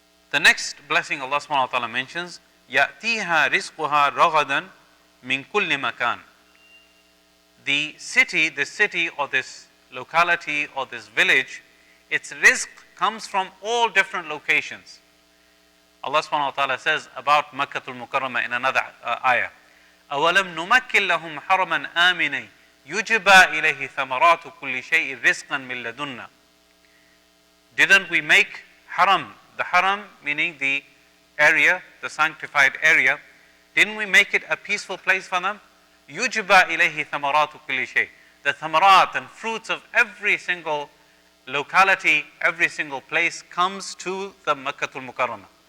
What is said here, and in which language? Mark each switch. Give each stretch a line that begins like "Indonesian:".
English: The next blessing Allah subhanahu wa ta'ala mentions,
Arabic: يَأْتِيهَا رِزْقُهَا رَغَدًا مِنْ كُلِّ مَكَانٍ.
English: The city or this locality or this village, its rizq comes from all different locations. Allah subhanahu wa ta'ala says about Makkah al-Mukarramah in another ayah,
Arabic: أَوَلَمْ نُمَكِّنْ لَهُمْ حَرَمًا آمِنًا يُجْبَى إِلَيْهِ ثَمَرَاتُ كُلِّ شَيْءٍ رِزْقًا مِنْ لَدُنَّا.
English: Didn't we make haram, the haram meaning the area, the sanctified area, didn't we make it a peaceful place for them?
Arabic: يُجْبَى إِلَيْهِ ثَمَرَاتُ كُلِّ شَيْءٍ.
English: The thamarat and fruits of every single locality, every single place comes to the Makkah al-Mukarramah.